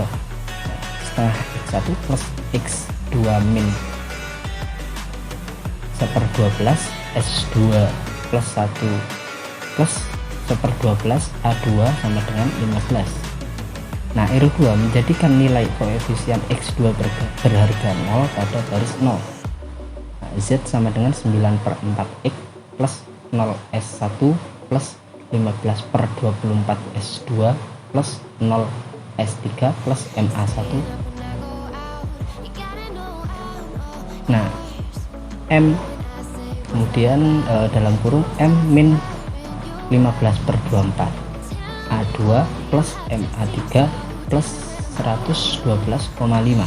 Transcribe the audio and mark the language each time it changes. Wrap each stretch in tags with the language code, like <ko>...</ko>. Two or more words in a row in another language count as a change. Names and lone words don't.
<id>Setengah X1 plus X2 min 1/12 S2 plus 1 plus 1/12 A2 sama dengan 15. Nah, ero 2 menjadikan nilai koefisien X2 berharga 0 pada garis 0. Nah, Z sama dengan 9/4x plus 0S1 plus 15/24 S2 plus 0 S3 plus MA1. Nah, M kemudian dalam kurung M min 15/24 A2 plus MA3 plus 112,5.</id>